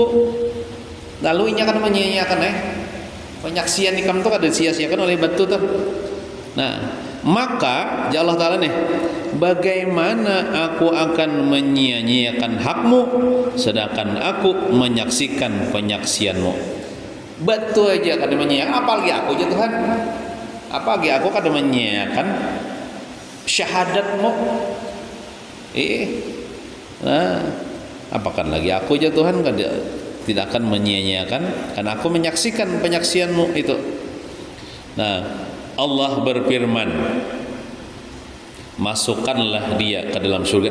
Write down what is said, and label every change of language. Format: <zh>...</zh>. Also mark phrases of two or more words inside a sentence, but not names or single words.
<bjn>Lalu ini akan menyia-nyiakan penyaksian ikam itu ada sia-siakan oleh batu tuh.</bjn> <id>Nah, maka ya Allah Ta'ala nih, bagaimana aku akan menyia-nyiakan hakmu sedangkan aku menyaksikan penyaksianmu.</id> <bjn>Batu aja kada menyiakan, apalagi aku aja Tuhan.</bjn> <id>Apalagi aku kada menyiakan syahadatmu. Nah, apakan lagi aku aja Tuhan kan tidak akan menyia-nyiakan karena aku menyaksikan penyaksianmu itu. Nah, Allah berfirman, masukkanlah dia ke dalam surga.</id>